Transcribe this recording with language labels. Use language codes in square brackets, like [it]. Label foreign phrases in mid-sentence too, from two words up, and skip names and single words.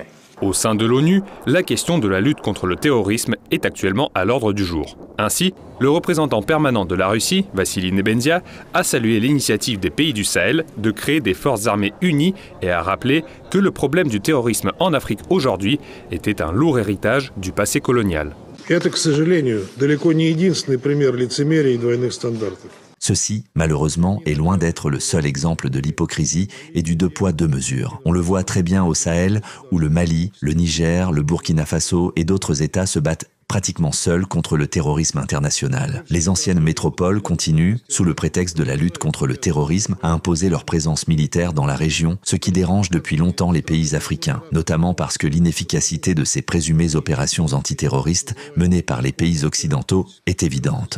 [fr] Au sein de l'ONU, la question de la lutte contre le terrorisme est actuellement à l'ordre du jour. Ainsi, le représentant permanent de la Russie, Vassili Nebenzia, a salué l'initiative des pays du Sahel de créer des forces armées unies et a rappelé que le problème du terrorisme en Afrique aujourd'hui était un lourd héritage du passé colonial. [ru] Это, к сожалению, далеко не единственный пример лицемерия и двойных стандартов. [fr] Ceci, malheureusement, est loin d'être le seul exemple de l'hypocrisie et du deux poids, deux mesures. On le voit très bien au Sahel, où le Mali, le Niger, le Burkina Faso et d'autres États se battent pratiquement seuls contre le terrorisme international. Les anciennes métropoles continuent, sous le prétexte de la lutte contre le terrorisme, à imposer leur présence militaire dans la région, ce qui dérange depuis longtemps les pays africains, notamment parce que l'inefficacité de ces présumées opérations antiterroristes menées par les pays occidentaux est évidente.